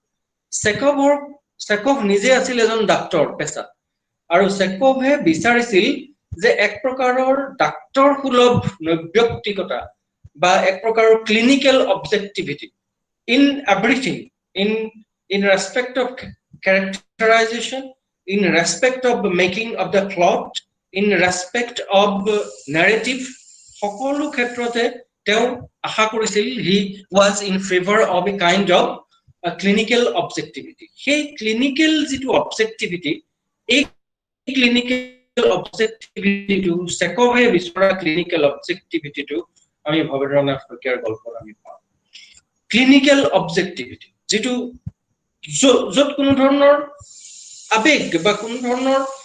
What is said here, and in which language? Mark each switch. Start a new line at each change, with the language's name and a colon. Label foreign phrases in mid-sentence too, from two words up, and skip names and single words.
Assamese: চেকভ নিজে আছিল এজন ডাক্তৰ পেছাত আৰু চেকভে বিচাৰিছিল যে এক প্ৰকাৰৰ ডাক্তৰ সুলভ নৈব্যক্তিকতা বা এক প্ৰকাৰৰ
English: clinical objectivity in everything in respect of characterization in respect of the making of the plot ইন respect of narrative
Assamese: সকলো ক্ষেত্ৰতে তেওঁ আশা কৰিছিল
English: he was in favour of a kind of clinical objectivity
Assamese: সেই ক্লিনিক্যাল যেটো অবজেক্টিভিটি এই
English: clinical objectivityটো
Assamese: সেকভে বিচৰা
English: clinical objectivityটো
Assamese: আমি ভবেন্দ্ৰনাথ শইকীয়াৰ গল্পত আমি পাওঁ
English: clinical objectivity
Assamese: যেটো যত কোনো ধৰণৰ আবেগ বা কোনো ধৰণৰ